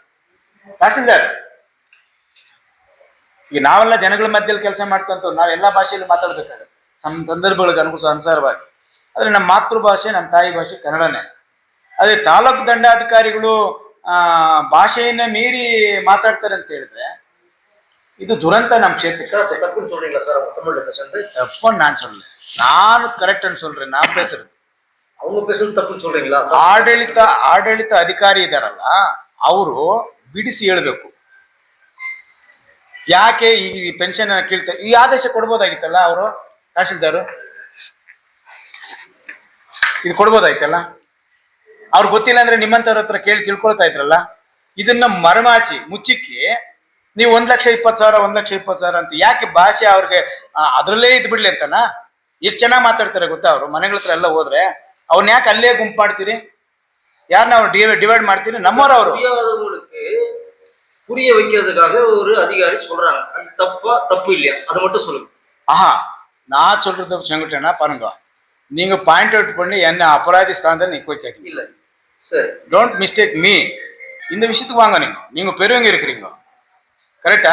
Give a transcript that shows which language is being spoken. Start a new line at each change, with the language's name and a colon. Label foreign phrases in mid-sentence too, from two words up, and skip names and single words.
Kannada: ತಹಸೀಲ್ದಾರ್, ಈಗ ನಾವೆಲ್ಲ ಜನಗಳ ಮಧ್ಯದಲ್ಲಿ ಕೆಲಸ ಮಾಡ್ತಂತ ನಾವೆಲ್ಲಾ ಭಾಷೆಯಲ್ಲಿ ಮಾತಾಡ್ಬೇಕಾಗುತ್ತೆ ಸಂದರ್ಭಗಳಿಗೆ ಅನುಸಾರವಾಗಿ. ಆದ್ರೆ ನಮ್ಮ ಮಾತೃಭಾಷೆ, ನಮ್ಮ ತಾಯಿ ಭಾಷೆ ಕನ್ನಡನೇ. ಅದೇ ತಾಲೂಕು ದಂಡಾಧಿಕಾರಿಗಳು ಭಾಷೆಯನ್ನ ಮೀರಿ ಮಾತಾಡ್ತಾರೆ ಅಂತ ಹೇಳಿದ್ರೆ ಇದು ದುರಂತ ನಮ್ಮ ಕ್ಷೇತ್ರಕ್ಕೆ. ತಪ್ಪನ್ನು ನಾನು ಸೊಲ್ಲ.
Tamil: நான் கரெக்ட்னு சொல்றேன், நான் பேசுறது. அவங்க பேசுறது தப்புன்னு சொல்றீங்களா?
Kannada: ಆಡಳಿತ ಅಧಿಕಾರಿ ಇದಾರಲ್ಲ, ಅವರು ಬಿಡಿಸಿ ಹೇಳ್ಬೇಕು. ಯಾಕೆ ಈ ಪೆನ್ಷನ್ ಕೇಳ್ತಾ, ಈ ಆದೇಶ ಕೊಡ್ಬೋದಾಗಿತ್ತಲ್ಲ ಅವರು, ತಹಶೀಲ್ದಾರು ಇದು ಕೊಡ್ಬೋದಾಯ್ತಲ್ಲ. ಅವ್ರಿಗೆ ಗೊತ್ತಿಲ್ಲ ಅಂದ್ರೆ ನಿಮ್ಮಂತವ್ರ ಹತ್ರ ಕೇಳಿ ತಿಳ್ಕೊಳ್ತಾ ಇದ್ರಲ್ಲ. ಇದನ್ನ ಮರಮಾಚಿ ಮುಚ್ಚಿಕ್ಕಿ ನೀವು 1,20,000 1,20,000 ಅಂತ ಯಾಕೆ ಭಾಷೆ ಅವ್ರಿಗೆ ಅದ್ರಲ್ಲೇ ಇದ್ ಬಿಡ್ಲಿ ಅಂತನಾ? ಎಷ್ಟು ಚೆನ್ನಾಗಿ ಮಾತಾಡ್ತಾರೆ ಗೊತ್ತಾ ಅವರು, ಮನೆಗಳ ಹತ್ರ ಎಲ್ಲ ಹೋದ್ರೆ. ಅವ್ರನ್ನ ಯಾಕೆ ಅಲ್ಲೇ ಗುಂಪು ಮಾಡ್ತೀರಿ?
Tamil: யாருன்னா அவர் டிவைட்
Kannada: ಮಾಡ್ತೀರಿ? ನಮ್ಮವರು ಅವರು.
Tamil: புரியாதவங்களுக்கு புரிய வைக்கிறதுக்காக ஒரு அதிகாரி சொல்றாங்க, அது தப்பா தப்பு இல்லையா, அதை மட்டும் சொல்லுங்க. ஆஹா, நான் சொல்றது செங்குட்டேனா பாருங்க, நீங்க
English: point out
Tamil: பண்ணி என்ன அபராதி ஸ்தானத்தில் நிக்க வைக்காதீங்க. இல்ல சரி,
English: don't mistake me.
Tamil: இந்த விஷயத்துக்கு வாங்க, நீங்க பெரியவங்க இருக்கிறீங்க, கரெக்டா?